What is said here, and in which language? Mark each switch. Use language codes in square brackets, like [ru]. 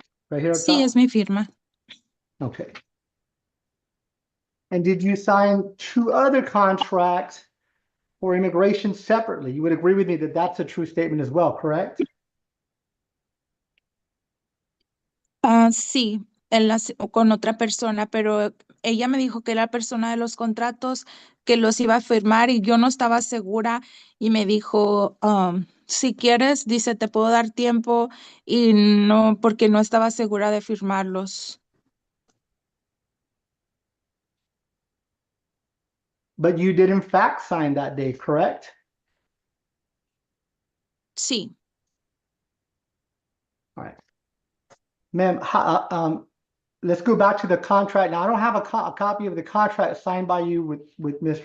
[en] Right here up [es] Sí, [en] top? [es] es mi firma. [en] Okay. And did you sign 2 other contracts for immigration separately? You would agree with me that that's a true statement as well, correct? [es] Sí, con otra persona, pero ella me dijo que era la persona de los contratos que los iba a firmar y yo no estaba segura y me dijo, si quieres, dice, te puedo dar tiempo y no, porque no estaba segura de firmarlos. [en] But you did in fact sign that day, correct? [es] Sí. [en] All right. Ma'am, let's go back to the contract. Now, I don't have a copy of the contract signed by you with Mr.